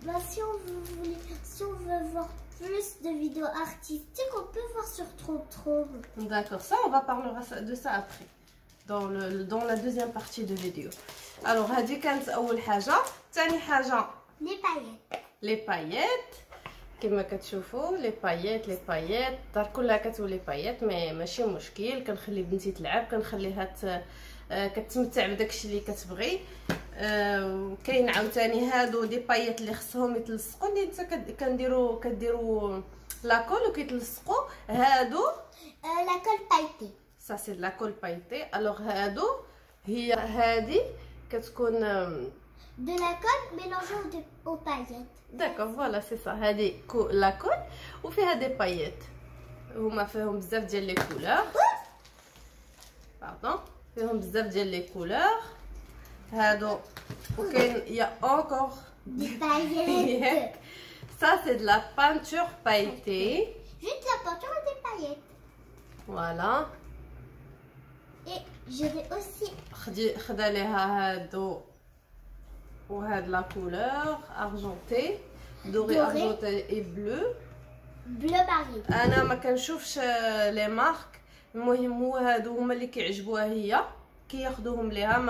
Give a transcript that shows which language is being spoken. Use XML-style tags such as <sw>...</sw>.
<fr>Si on veut voir plus de vidéos artistiques, on peut voir sur TroubTroub. D'accord, ça on va parler de ça après dans la deuxième partie de vidéo.</fr> <ar>Alors هذه كانت اول حاجه. ثاني حاجه لي باييت. كما كتشوفوا لي باييت الدار كلها كتولي باييت، ماشي مشكل. كنخلي بنتي تلعب، كنخليها كتمتع بداكشي اللي كتبغي. كاين عاوتاني هادو دي باييت اللي خصهم يتلصقوا، اللي كديروا لاكول وكيتلصقوا. هادو</ar> <fr>لاكول بايتي، ça c'est de la colle pailletée.</fr> <ar>alors هادو هادي كتكون</ar> <fr>de la colle mélangée aux paillettes. d'accord voilà c'est ça.</fr> <ar>هادي لا كول وفيها دي باييت، هما فيهم بزاف ديال لي كولور. باردون، فيهم بزاف ديال لي كولور هادو. وكاين يا اونكور</ar> <fr>دي باييت. ça c'est de la peinture pailletée. Juste la peinture et des paillettes. voilà. Et je vais aussi</fr> <ar>خدا ليها هادو وهاد</ar> <fr>لا كولور ارجونتي دوري ارجونتي اي بلو ماري.</fr> <ar>انا ما كنشوفش لي مارك، المهم هو هادو هما اللي كيعجبوها هي كياخذوهم ليها.</ar>